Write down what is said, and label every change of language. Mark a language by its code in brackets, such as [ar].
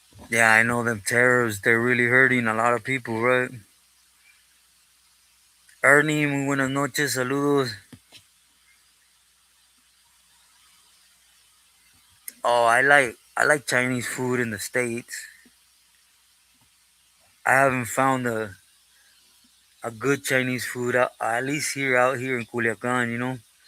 [en] Yeah, I know them tariffs, they're really hurting a lot of people, right? [es] Ernie, muy buenas noches, saludos. [en] Oh, I like Chinese food in the States. I haven't found a good Chinese food at least here out here in Culiacan, you know?